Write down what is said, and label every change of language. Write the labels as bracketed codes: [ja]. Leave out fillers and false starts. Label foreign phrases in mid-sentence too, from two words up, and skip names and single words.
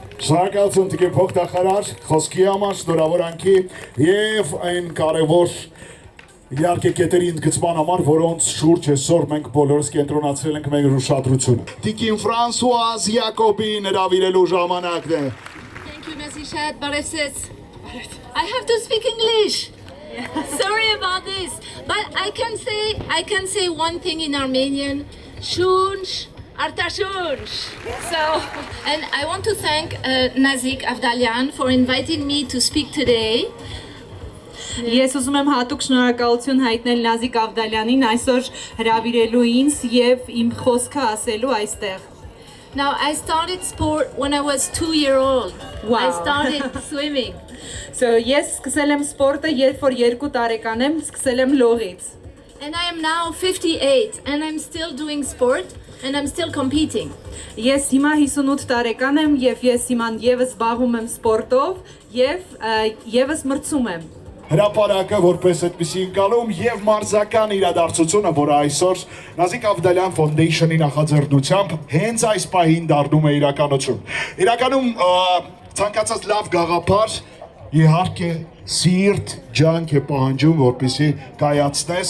[hy] Շնորհակալություն Տիկին փոխնախարար խոսքի համար, շնորհավորանքի եւ այն կարեւոր իհարկե կետերի ընդգծման համար, որոնց շուրջ այսօր մենք բոլորս կենտրոնացրել ենք մեր ուշադրությունը։ Տիկին Ֆրանսուազ Յակոբին հրավիրելու ժամանակն է։ [en] Thank you, Nazishat Bareses. I have to speak English. Sorry about this, but I can say one thing in Armenian. Shunsh Artashunsh. So, and I want to thank Nazik Avdalyan for inviting me to speak today. [hy] Ես ուզում եմ հատուկ շնորհակալություն հայտնել Նազիկ Ավդալյանին այսօր հրավիրելու ինձ եւ իմ խոսքը ասելու այստեղ։ [en] Now I started sport when I was 2 years old. Wow. I started swimming. [hy] So ես սկսել եմ սպորտը, երբ որ 2 տարեկան եմ, սկսել եմ լողից։ [en] And I am now 58 and I'm still doing sport and I'm still competing. [hy] Ես հիմա 58 տարեկան եմ եւ ես հիմա եւս զբաղվում եմ սպորտով եւ եւս մրցում եմ։ Հրապարակը որպես այդպիսի ընկալում եւ մարզական իրադարձությունը, որը այսօր Նազիկ Ավդալյան Ֆոնդեյշնի նախաձեռնությամբ հենց այս պահին դառնում է իրականություն։ Իրականում ցանկացած լավ գաղափար իհարկե սիրտ ջանք է պահանջում, որպեսզի կայացնես,